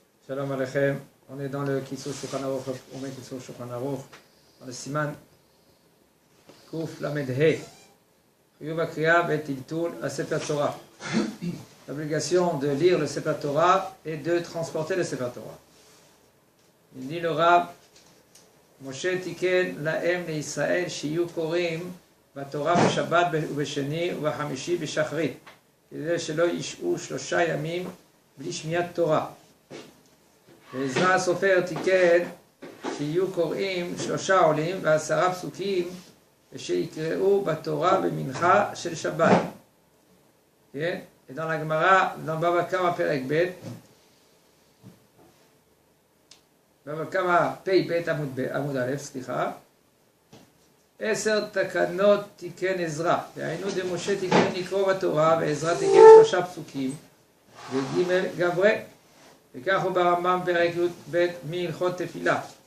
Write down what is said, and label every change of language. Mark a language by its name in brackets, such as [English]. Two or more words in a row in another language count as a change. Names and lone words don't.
[Hebrew] שלום עליכם. [French] On est dans le Kitzur Shulchan Aruch, on met Kitzur Shulchan Aruch, dans le [Hebrew] סימן קל"ה. חיוב הקריאה בטלטול הספר תורה. [French] L'obligation de lire le [Hebrew] ספר תורה [French] et de transporter le [Hebrew] ספר תורה. [French] Il dit le Rav, [Hebrew] משה תיקן להם לישראל שיהיו קוראים בתורה בשבת ובשני ובחמישי בשחרית, כדי שלא ישעו 3 ימים בלי שמיעת תורה. ועזרא הסופר תיקן שיהיו קוראים 3 עולים ו10 פסוקים ושיקראו בתורה במנחה של שבת. כן? [French] Et dans la Gemara, dans [Hebrew] Baba Kama פרק ב, Baba Kama פ"ב עמוד א, סליחה, 10 תקנות תיקן עזרא, והיינו דמשה תיקן לקרוא בתורה, ועזרא תיקן 3 פסוקים, וג' גברי, וכך הוא ברמב"ם פרק י"ב מהלכות תפילה.